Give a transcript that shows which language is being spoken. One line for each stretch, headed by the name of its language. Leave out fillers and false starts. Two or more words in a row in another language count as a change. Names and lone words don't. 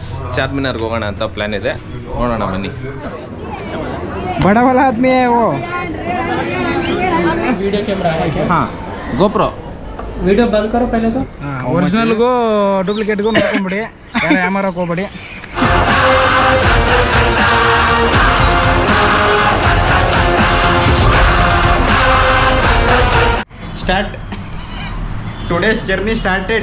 Kannada: ಚಾರ್ಮಿನಾರ್ಗೆ ಹೋಗೋಣ ಅಂತ ಪ್ಲ್ಯಾನ್ ಇದೆ, ನೋಡೋಣ ಬನ್ನಿ.
Hindi: बड़ा वाला आदमी है वो वीडियो कैमरा है क्या? हाँ गोप्रो वीडियो बंद करो पहले तो.
Kannada: ಒರಿಜಿನಲ್ಗೂ ಡೂಪ್ಲಿಕೇಟ್ಗೂ ನೋಡ್ಕೊಂಬಿಡಿ, ಯಾರು ಯಾಮಾರಕ್ಕೆ ಹೋಗ್ಬೇಡಿ.
English: start today's journey started.